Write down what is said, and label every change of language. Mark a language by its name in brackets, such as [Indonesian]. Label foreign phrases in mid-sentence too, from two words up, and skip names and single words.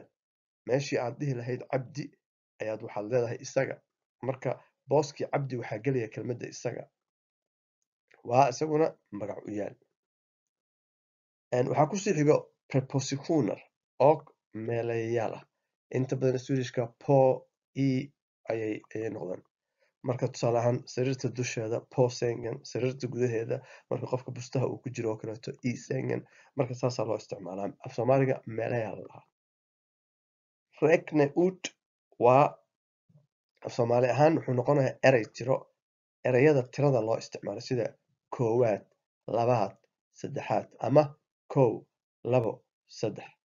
[Somali] Meeshii aad dhihi lahayd cabdi ayaad waxaad leedahay isaga. Marka booskii cabdi waxaa gelaya kelmadda isaga. Waa isaguna magacuyaal. Waxaa ku sii xigo prepositioner oo meelayaal ah. Inta badan Swedishka [Swedish] på, i [Somali] ayay noqdaan. Marka tusaale ahaan sariirta dusheeda [Swedish] på sängen, [Somali] sariirta gudaheeda marka qofka bustaha uu ku jiro oo kaleeto [Swedish] i sängen. [Somali] Marka saasaa loo isticmaalaa. Af Soomaaliga meelayaal la dhahaa. Räkneord waa af Soomaali ahaan wuxuu noqonayaa eray tiro. Erayada tirada loo isticmaalo sida koowaad, labaad, saddexaad ama 1, 2, 3.